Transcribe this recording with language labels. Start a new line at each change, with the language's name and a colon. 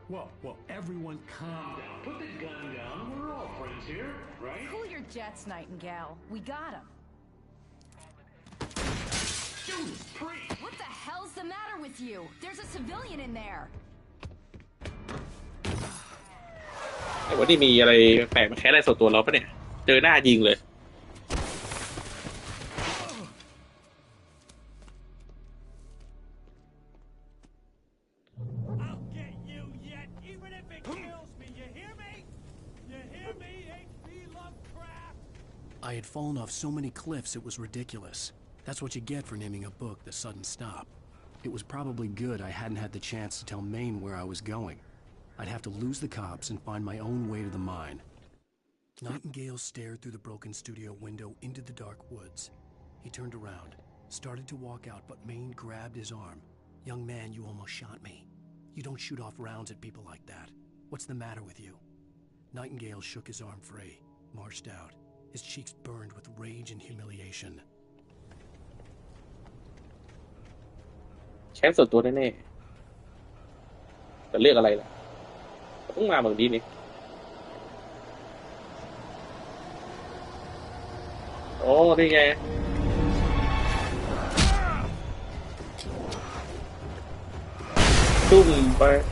English: Whoa. Everyone calm down. Put the gun down. We're all friends here, right? Cool your jets, Nightingale. We got him. Judas Priest! What the hell's the matter with you? There's a civilian in there.
Thai: ไอ้วันนี้มีอะไรแปลกมาแค่อะไรส่วนตัวเราปะเนี่ยเจอหน้ายิงเลย
English: I'll get you yet, even if it kills me. You hear me? You hear me, H.P. Lovecraft? I had fallen off so many cliffs it was ridiculous. That's what you get for naming a book The Sudden Stop. It was probably good I hadn't had the chance to tell Maine where I was going. I'd have to lose the cops and find my own way to the mine. Nightingale stared through the broken studio window into the dark woods. He turned around, started to walk out, but Maine grabbed his arm. Young man, you almost shot me. You don't shoot off rounds at people like that. What's the matter with you? Nightingale shook his arm free, marched out. His cheeks burned with rage and humiliation.
Thai: แค้นส่วนตัวแน่ๆแต่เลือกอะไรล่ะต้องมาบางทีนี่โอ้นี่ไงตุ้มไป